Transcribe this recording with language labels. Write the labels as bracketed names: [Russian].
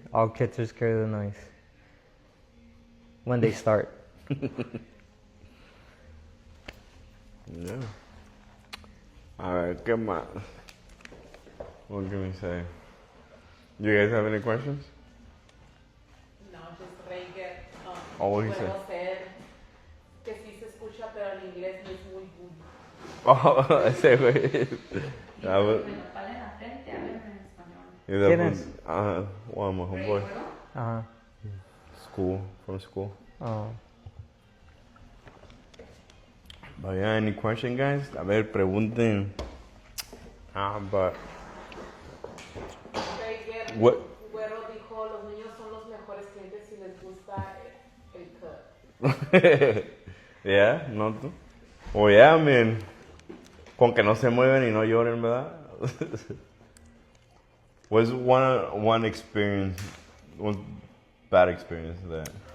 [English] All kids are scared of the noise when they start. Yeah. Alright, come on. What can we say? You guys have any questions? No, just Ranger. What he said? [Spanish] Que sí se escucha, pero en inglés no es muy good. Oh, ese güey. ¿Quién es? [English] One of my homeboy. Ajá. From school. Oh. But yeah, any question, guys? [Spanish] A ver, pregunten. [English] But what? [Spanish] Güero dijo, los niños son los mejores clientes si les gusta el cut. Yeah, ¿no tú? [English] Oh yeah, I mean, [Spanish] con que no se mueven y no lloren, ¿verdad? [English] What's one experience, one bad experience that?